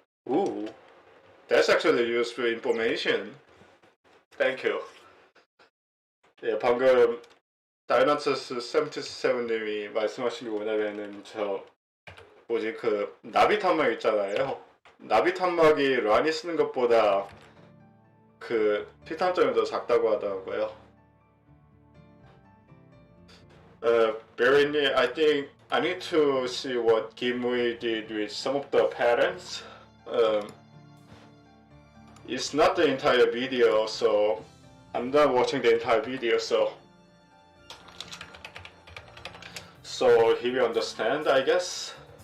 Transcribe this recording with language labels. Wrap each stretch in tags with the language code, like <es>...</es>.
<en>Ooh, that's actually useful information. Thank you.</en> <ko>예, 방금 다이너처스 77님이 말씀하신 게 뭐냐면은 뭐지 나비 탄막 있잖아요. 나비 탄막이 란이 쓰는 것보다 피탄점이 더 작다고 하더라고요.</ko> <en>Barry, I think I need to see what Gimui did with some of the patterns. It's not the entire video, so I'm not watching the entire video, so he will understand, I guess.</en>